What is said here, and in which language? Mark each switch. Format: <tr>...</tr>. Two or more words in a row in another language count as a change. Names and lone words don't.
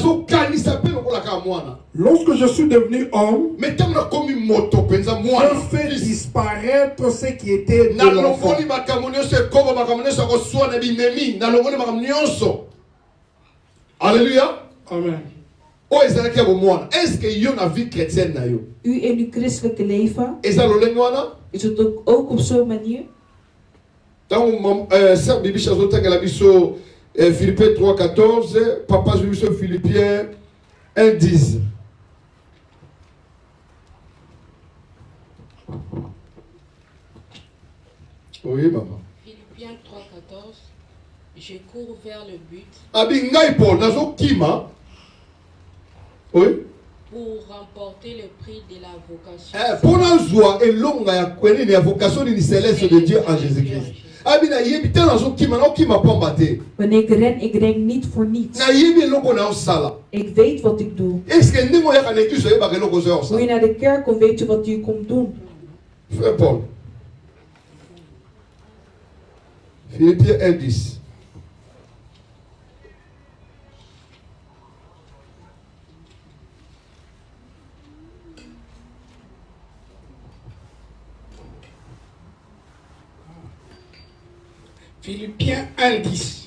<fr>Lorsque je suis devenu homme, je fais disparaître ce qui était de l'enfant. Alléluia. Amen. Est-ce que y a une vie chrétienne?</fr> <nl>U in uw christelijke leven, Is het ook op zo'n manier?</nl> <fr>Sœur Bibi Chazota Galabiso, Philippiens 3, 14, Papa Bibiso Philippiens 1, 10. Oui, maman. Philippiens 3, 14. Je cours vers le but.</fr> <ln>Abi ngai po nazo kima.</ln> <fr>Oui. pour remporter le prix de la vocation. Pour la joie et longue la vocation céleste de Dieu en Jésus-Christ.</fr> <nl>Wanneer ik ren niet voor niets. Ik weet wat ik doe. Hoe je naar de kerk komt, weet je wat je komt doen.</nl> <fr>Frère Paul. Philippiens 1:10. Philippiens 1:10.</fr>